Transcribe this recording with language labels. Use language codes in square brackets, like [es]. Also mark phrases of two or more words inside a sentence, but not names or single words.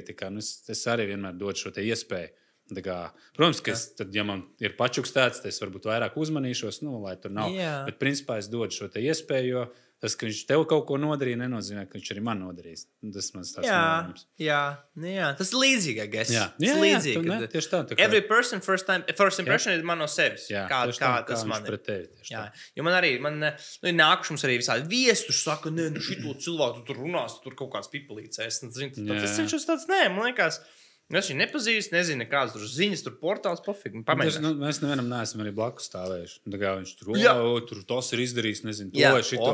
[lv] Tā kā, es arī vienmēr dodu šo te iespēju. Tā kā, protams, ka tad, ja man ir pačukstēts, tad es varbūt vairāk uzmanīšos, lai tur nav. Jā. Bet principā es dodu šo te iespēju, jo tas, ka viņš tev kaut ko nodarīja, nenozīmē, ka viņš arī man nodarīs. Tas mans tāds novērojums. Jā. Tas ir līdzīgi, [en] I guess. [lv] Jā, tieši tā. [en] Every person first impression [lv] ir man no sevis. Kā tas man ir. Jo man arī, ir nākuši mums arī visādi viesi, tur saka, nē, šito cilvēku tu tur runās, tur kaut kāds pipelīcēs. Tas viņš tāds, nē, man liekas, es viņu nepazīstu, nezinu, kādas tur ziņas, tur portāls, pofīgi. Mēs nevienam neesam arī blakus stāvējuši. Tā kā viņš tur tos ir izdarījis, nezinu, to vai šito.